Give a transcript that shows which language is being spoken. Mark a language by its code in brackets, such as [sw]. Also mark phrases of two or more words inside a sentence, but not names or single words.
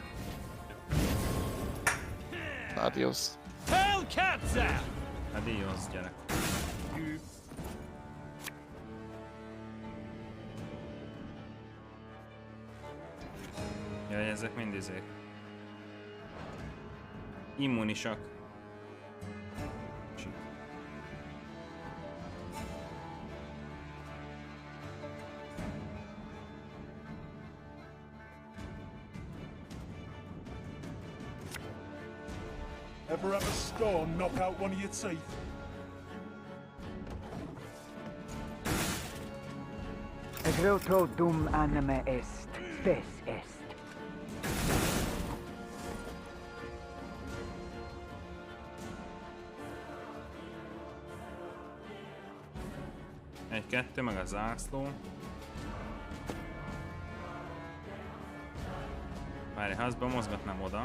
[hu] Adios. Adios, gyerek. Jaj, ezek mind izék. Immunisak. [en] Ever have a stone knock out one of your teeth? [la] Groto dum anime est, spes est. [hu] Egy-kettő, meg a zászló. Várj, ha azt bemozgatnám oda.